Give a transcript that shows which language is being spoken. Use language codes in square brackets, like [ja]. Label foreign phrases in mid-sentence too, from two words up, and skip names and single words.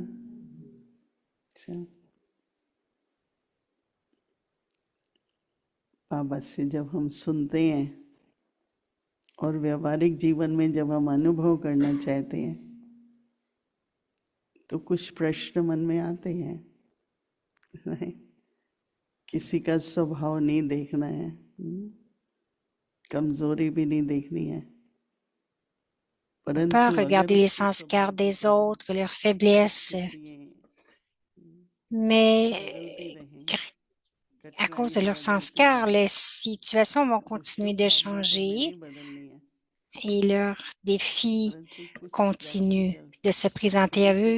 [hi] अच्छा, बाबा से जब हम सुनते हैं और व्यवहारिक जीवन में जब हम अनुभव करना चाहते हैं तो कुछ प्रश्न मन में आते हैं। किसी का स्वभाव नहीं देखना है, कमजोरी भी नहीं देखनी है, [fr] Pas regarder les sanskars des autres, leurs faiblesses, mais à cause de leurs sanskars, les situations vont continuer de changer et leurs défis continuent de se présenter à eux.